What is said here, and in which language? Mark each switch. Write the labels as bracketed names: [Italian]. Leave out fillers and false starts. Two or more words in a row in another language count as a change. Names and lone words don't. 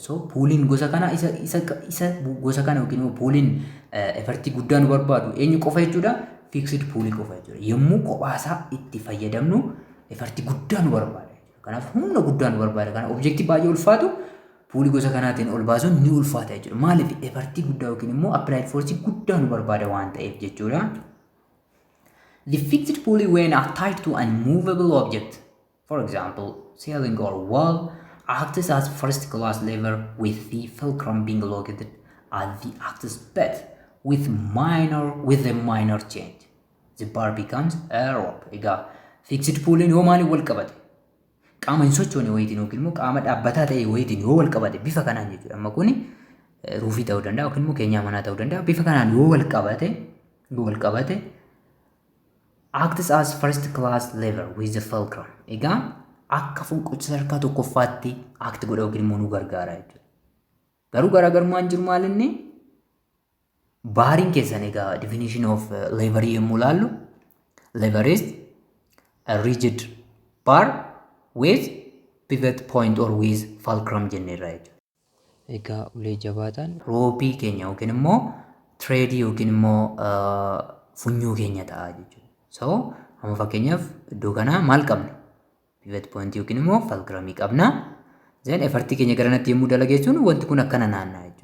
[Oromo] So puuliin gosa kana isa gosa kana yookiin immoo puuliin effortii guddaa nu barbaadu eenyu qofa jechuudha? Fixed puulii qofa jechuudha. Yommuu kophaa isaa itti fayyadamnu effortii guddaa nu barbaada. Kanaaf humna guddaa nu barbaada. Kana objektii baay'ee ulfaatu puulii gosa kanaatiin ol baasuun ni ulfaata jechuudha. Maaliif effortii guddaa yookiin immoo [English] applied force [Oromo] guddaa nu barbaada waan ta'eef jechuudha. [English] The fixed pulley when attached to a movable object, for example, ceiling or wall, acts as first class lever with the fulcrum being located at the axis bed with a minor change. The bar becomes a rope. [Oromo] Egaa [English] fixed pulley [Oromo] yoo maaliin wal qabate? Qaama hin sochoone wayitiin yookiin immoo qaama dhaabbataa ta'e wayitiin yoo wal qabate bifa kanaan jechuudha. Amma kuni ruufii ta'uu danda'a yookiin immoo keenyaa manaa ta'uu danda'a. Bifa kanaan yoo wal qabate [English] acts as first class lever with the fulcrum. [Oromo] Egaa akka fonqolcha sadarkaa tokkoffaatti act godha yookiin immoo nu gargaara jechuudha. Garuu garaagarummaan jiru maalinni? Baariin keessan egaa [English] definition of leverii [Oromo] yommuu ilaallu [English] lever is a rigid bar with pivot point or with fulcrum [Oromo] jenneerra jechuudha. Egaa ulee jabaataan roopii keenya yookiin immoo threadii yookiin immoo funyoo keenya ta'a jechuudha. So amma fakkeenyaaf iddoo kanaa maal qabna? [English] Pivot point [Oromo] yookiin immoo fulcrumii qabna. Then effortii keenya garanatti yommuu dalageessuun wanti kun akkana naanna'a jechuudha.